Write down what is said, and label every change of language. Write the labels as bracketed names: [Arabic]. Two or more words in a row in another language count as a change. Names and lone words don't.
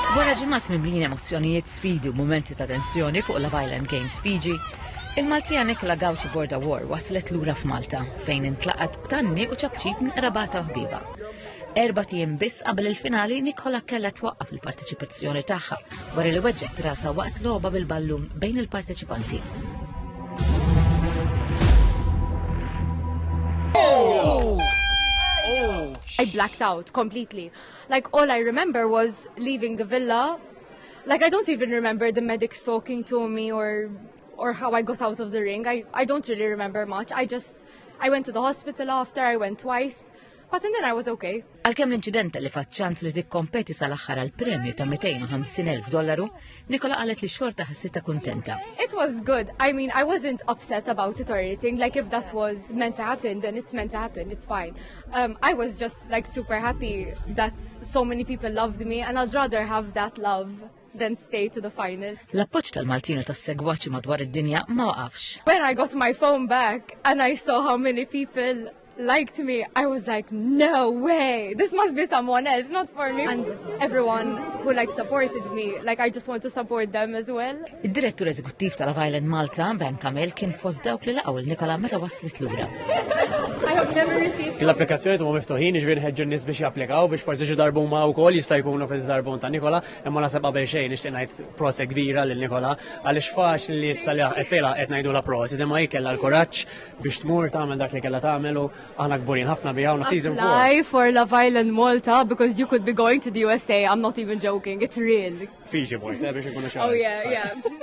[Maltese] Wara ġimgħat mimlin emozzjonijiet, sfidi u mumenti ta' tensjoni fuq Love Island Games Fiji, il-Maltija Nicola Board War waslet lura f'Malta fejn intlaqat b'tanni u ċabċib minn qrabata u ħbiba. 4 tiem biss qabel il-finali Nicola kellha twaqqaf il-parteċipazzjoni tagħha wara li weġġet rasa waqt logħba bil-ballun bejn il-parteċipanti. [English] I blacked out completely. Like, all I remember was leaving the villa. Like, I don't even remember the medics talking to me or how I got out of the ring. I don't really remember much. I went to the hospital after, I went twice. But then I was okay. [Maltese] Għalkemm l-inċident li faċ-ċans li tikkompeti sal-aħħar għall-premju ta' $250,000, Nicola qalet li xorta ħassitha kuntenta. [English] It was good. I mean, I wasn't upset about it or anything. Like, if that was meant to happen, then it's meant to happen. It's fine. I was just like super happy that so many people loved me, and I'd rather have that love than stay to the final. [Maltese] L-appoġġ tal-Maltina tas-segwaċi madwar id-dinja ma waqafx. [English] When I got my phone back and I saw how many people liked me, I was like, no way, this must be someone else, not for me. And everyone who supported me, I just want to support them as well. [Maltese] Id-direttur eżekuttiv ta' Love Island Malta, Ben Kamel, kien fost dawk li laqgħu Nicola meta waslet lura. [English] I have never received. [Maltese] L-applikazzjoni huma miftuħin, ġifieri ħeġġu n-nies biex japplikaw biex forsi xi darbu ma wkoll jista' jkunu fiż-żarbun ta' Nicola, imma nasab qabel xejn nixtieq ngħid prosa kbira lil Nicola għaliex faċli li issa li qed fejla qed ngħidula prosi, imma hi kellha l-kuraġġ biex tmur tagħmel dak li kellha tagħmel u aħna kburin ħafna biha u season 4. [English] Apply for Love Island Malta because you could be going to the USA. I'm not even joking. It's real. [Maltese] Fiji bort, biex ikunu xahar. [English] Oh yeah, yeah.